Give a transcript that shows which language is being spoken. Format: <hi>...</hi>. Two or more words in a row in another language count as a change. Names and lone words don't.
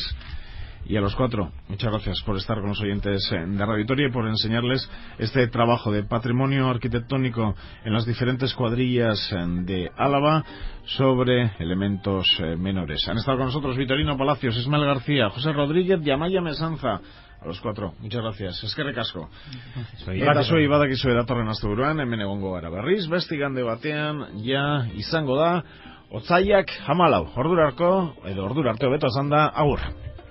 <es>Y a los cuatro, muchas gracias por estar con los oyentes de Radio Vitoria y por enseñarles este trabajo de patrimonio arquitectónico en las diferentes cuadrillas de Álava sobre elementos menores. Han estado con nosotros Vitorino Palacios, Ismael García, José Rodríguez y Amaya Mesanza. A los cuatro, muchas gracias.</es> <eu>Eskerrik asko. Eta zuei badakizue datorren asteburuan hemen egongo gara berriz, beste igande batean ja izango da otsailak 14 ordura arte hobeto esanda, agur.</eu>